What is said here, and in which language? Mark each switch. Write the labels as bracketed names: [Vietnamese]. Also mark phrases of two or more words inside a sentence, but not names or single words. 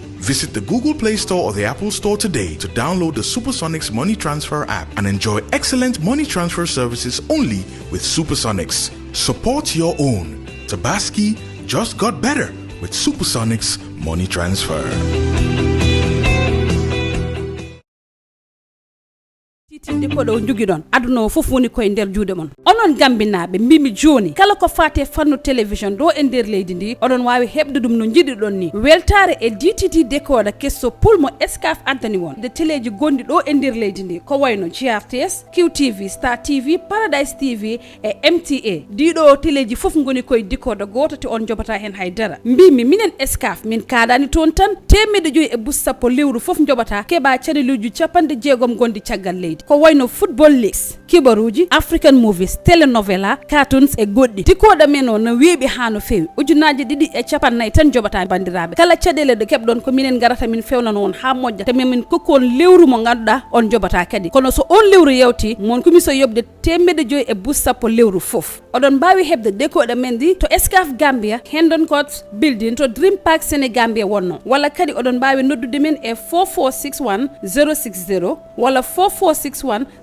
[English] Visit the Google Play Store or the Apple Store today to download the Supersonics Money Transfer app and enjoy excellent money transfer services only with Supersonics. Support your own. Tobaski just got better with Supersonics Money Transfer. [Fula] Diko do jugidon aduna fofuni ko nder juude mon onon gambinaabe mbimi joni kala ko faate fannu television do e nder leydi ndi odon waawi hebde dum no jididon ni weltare e DTT decoder kesso pulmo escaf antani won de teleji gondi do e nder leydi ndi ko wayno GRTS, QTV, Star TV, Paradise TV e MTA dido teleji fof ngoni koy decoder goto te on jobata hen haydara mbimi minen escaf min kaadani ton tan temede joyi e bussapo lewru fof jobata keba chaneluju capande jeegom gondi caggal leydi ko wayno [English] football leagues, [Fula] kibaruji, [English] African movies, telenovela, cartoons e goddi tikoda [Fula] meno no weebi hano fewi ujunaje didi e capannay tan jobata bandirabe kala cadele de kebdon ko minen garata min fewna non ha mojja te min kokkon lewru mo ganduda on jobata kadi kono so on lewru yewti mon kumiso yobde temede joy e bussapo lewru fof odon bawi hebde decoder mendi to Escaf Gambia, Hendon Court building to Dream Park Senegambia wonno wala kadi odon bawi noddude men e 4461 060 wala 446 461